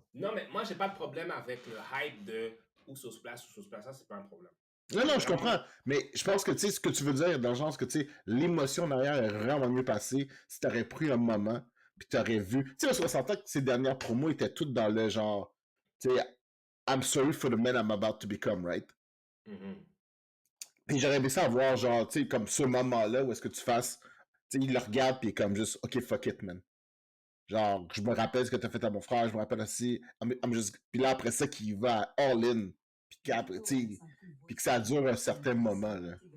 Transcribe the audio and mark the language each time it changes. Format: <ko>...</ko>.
<fr>Non, mais moi, j'ai pas de problème avec le hype de Uso splash. Ça, c'est pas un problème. Non, je comprends. Mais je pense que, tu sais, ce que tu veux dire, dans le sens que, tu sais, l'émotion derrière est vraiment mieux passée si t'aurais pris un moment puis t'aurais vu... Tu sais, parce qu'on s'entend que ces dernières promos étaient toutes dans le genre... Tu sais,</fr> <en>I'm sorry for the man I'm about to become, right? Mhm.</en> <fr>Puis j'aurais aimé ça voir, genre, tu sais, comme ce moment-là où est-ce que tu fasses... Tu sais, il le regarde, puis il est comme juste,</fr> <en>OK, fuck it, man.</en> <fr>Genre, je me rappelle ce que t'as fait à mon frère, je me rappelle aussi... Puis là, après ça, qu'il va all-in, puis qu'après, tu sais, puis que ça dure un certain moment, là.</fr>